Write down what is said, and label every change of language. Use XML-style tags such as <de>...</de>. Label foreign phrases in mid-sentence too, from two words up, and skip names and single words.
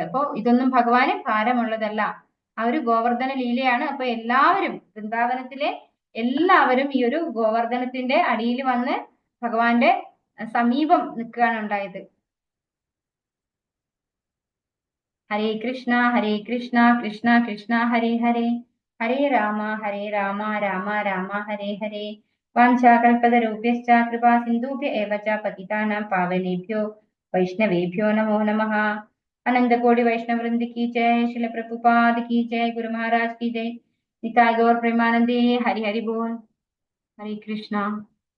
<ml>അപ്പോ ഇതൊന്നും ഭഗവാന് ഭാരമുള്ളതല്ല, ആ ഒരു ഗോവർദ്ധന ലീലയാണ്. അപ്പൊ എല്ലാവരും, വൃന്ദാവനത്തിലെ എല്ലാവരും ഈ ഒരു ഗോവർദ്ധനത്തിന്റെ അടിയിൽ വന്ന് ഭഗവാന്റെ സമീപം നിൽക്കുകയാണ് ഉണ്ടായത്.</ml> <sa>ഹരേ കൃഷ്ണ കൃഷ്ണ കൃഷ്ണ ഹരേ ഹരേ, ഹരേ രാമ രാമ രാമ ഹരേ ഹരേ. വാഞ്ചാകൽപതരുഭ്യശ്ച കൃപാ സിന്ധുഭ്യ ഏവ ച പതിതാനാം പാവനേഭ്യോ വൈഷ്ണവേഭ്യോ നമോ നമഃ.</sa> <hi>अनंत कोटि वैष्णव वृंद की जय, शिल प्रभुपाद की जय, गुरु महाराज की जय, निताई गौर प्रेमानंदे, हरि हरि बोल, हरे कृष्णा।</hi>